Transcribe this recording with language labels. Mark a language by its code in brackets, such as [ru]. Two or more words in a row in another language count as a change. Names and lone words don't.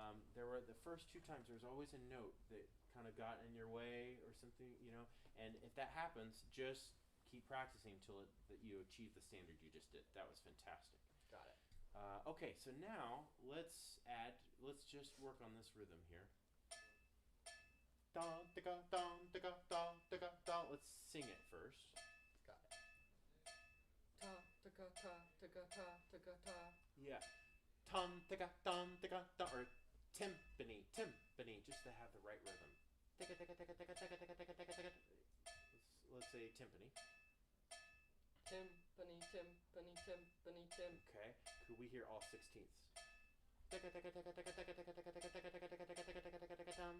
[en] There were the first 2 times, there was always a note that kind of got in your way or something, and if that happens, just keep practicing until that you achieve the standard you just did. That was fantastic. Got it. Okay, so now let's just work on this rhythm here. Let's sing it first. Got it. Ta ta ta ta ta ta ta. Yeah. Tom tika tom tika tom, or timpani, just to have the right rhythm. Tika tika tika tika tika tika tika tika tika. Let's say timpani. Timpani, timpani, timpani, timp. Okay. Could we hear all 16ths? Tika tika tika tika tika tika tika tika tika tika tika tika tika tika tika tom.